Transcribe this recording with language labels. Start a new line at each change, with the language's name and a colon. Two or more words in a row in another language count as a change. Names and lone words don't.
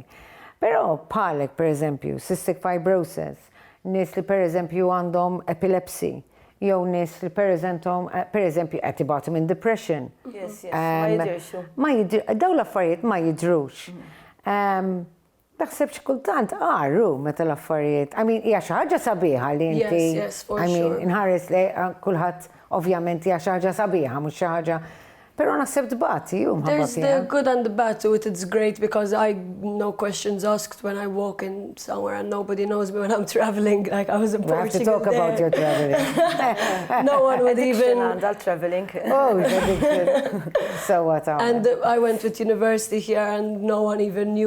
Maltese: Però bħalek pereżempju
English: cystic fibrosis,
Maltese: nies li pereżempju għandhom epilepsy, jew nies li pereżempju qed ibatu minn depression. Yes, ma jidirxu. Dawn l-affarijiet ma jidrux. Naħseb xi kultant meta l-affarijiet. Hija xi ħaġa sabiħa li inti.
English: Yes, for sure.
Maltese: Inħares li kulħadd ovvjament hija xi ħaġa sabiħa, mhux xi ħaġa. Però naħseb dbati
English: There's the good and the bad to it. It's great because no questions asked when I walk in somewhere and nobody knows me when I'm traveling. Like I was in Portugal. We have to talk about your traveling. No one would even.
Maltese: Għandha traveling.
English: Oh, addiction. So what? And I went with university here and no one even knew.